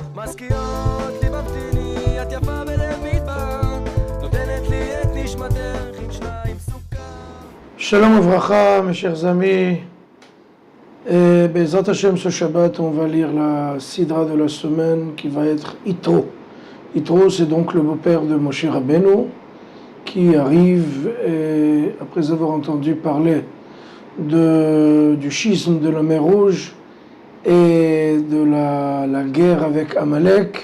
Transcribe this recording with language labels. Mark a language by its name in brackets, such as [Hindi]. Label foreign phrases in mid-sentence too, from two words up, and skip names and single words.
[Hebrew] מזכירות לי ממתיני, את יפה בלב מדבר, נותנת לי את נשמתך עם שניים סוכר. שלום וברכה, [French] mes chers amis. [Hebrew] בעזרת השם, [French] ce Shabbat, on va lire la Sidra de la semaine qui va être Yitro. Yitro, c'est donc le beau-père de [Hebrew] משה רבנו [French] qui arrive, après avoir entendu parler du schisme de la mer Rouge et de la guerre avec Amalek.